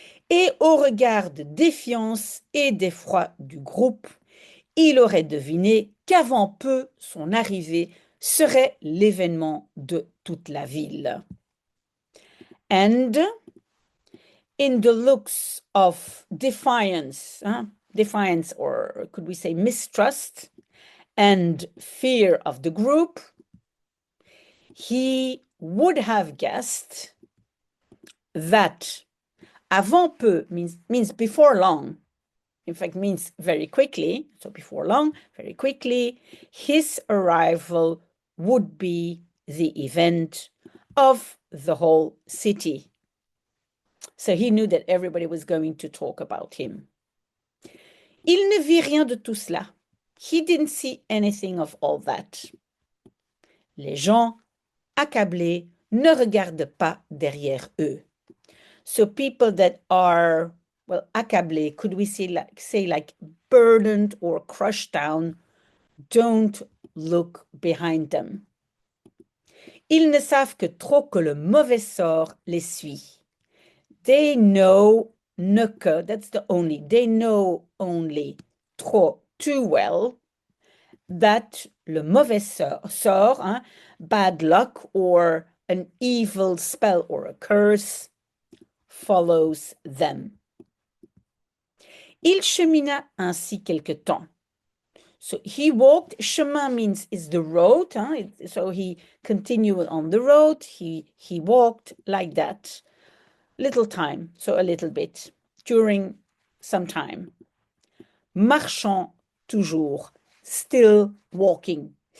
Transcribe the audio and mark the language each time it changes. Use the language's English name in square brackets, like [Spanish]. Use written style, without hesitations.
[French] Et au regard de défiance et d'effroi du groupe, il aurait deviné qu'avant peu, son arrivée serait l'événement de toute la ville. [English] And in the looks of defiance, or could we say mistrust, and fear of the group, he would have guessed that avant peu means before long, in fact means very quickly, so before long, very quickly, his arrival would be the event of the whole city. So he knew that everybody was going to talk about him. [French] Il ne vit rien de tout cela. [English] He didn't see anything of all that. [French] Les gens, accablés, ne regardent pas derrière eux. [English] So people that are, well, accablés, could we say like burdened or crushed down, don't look behind them. [French] Ils ne savent que trop que le mauvais sort les suit. [English] They know, [French] ne que, [English] that's the only, they know only, trop, too well, that [French] le mauvais sort, [English] hein, bad luck or an evil spell or a curse, follows them. [French] Il chemina ainsi quelque temps. [English] So he walked, chemin means is the road, huh? So he continued on the road, he walked like that, little time, so a little bit, during some time. [French] Marchant toujours, [English] still walking.